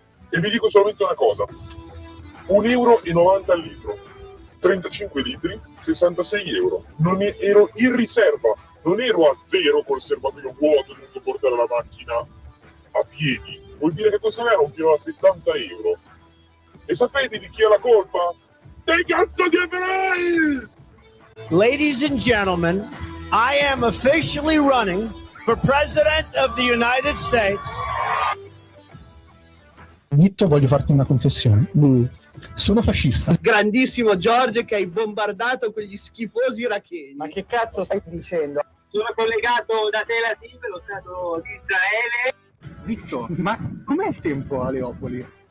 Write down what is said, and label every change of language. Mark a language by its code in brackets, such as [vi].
[it] E vi dico solamente una cosa: 1,90 euro al litro, 35 litri, 66 euro. Non ero in riserva, non ero a zero col serbatoio vuoto, ho dovuto portare la macchina a piedi. Vuol dire che questa era un chilo a 70 euro. E sapete di chi è la colpa? Dei cazzo di ebrei! [en] Ladies and gentlemen, I am officially running for President of the United States. [it] Vitto, voglio farti una confessione. Sono fascista. Grandissimo Giorgio che hai bombardato quegli schifosi iracheni. Ma che cazzo stai dicendo? Sono collegato da Tel Aviv, lo Stato di Israele. Vitto, ma com'è il tempo a Leopoli?